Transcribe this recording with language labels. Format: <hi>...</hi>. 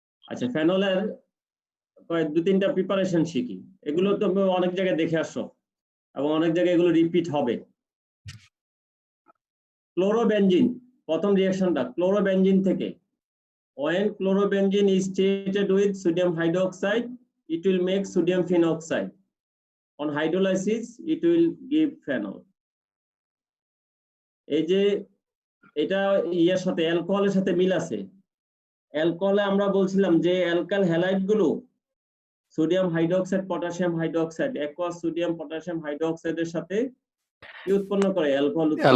<bn>আচ্ছা, ফেনলের 2-3টা প্রিপারেশন শিখি, এগুলো তো অনেক জায়গায় দেখে আসছো এবং অনেক জায়গায় এগুলো রিপিট হবে। ক্লোরোবেনজিন, প্রথম রিঅ্যাকশনটা ক্লোরোবেনজিন থেকে।</bn> <en>when chlorobenzene is treated with sodium hydroxide it will make sodium phenoxide. On hydrolysis it will give phenol.</en> <bn>এই যে এটা ইয়ার সাথে অ্যালকোহলের সাথে মিল আছে। অ্যালকোহলে আমরা বলছিলাম যে অ্যালকাইল হ্যালাইড গুলো sodium hydroxide, potassium hydroxide, aqueous sodium potassium হাইড্রোক্সাইডের সাথে কি উৎপন্ন করে? অ্যালকোহল</bn>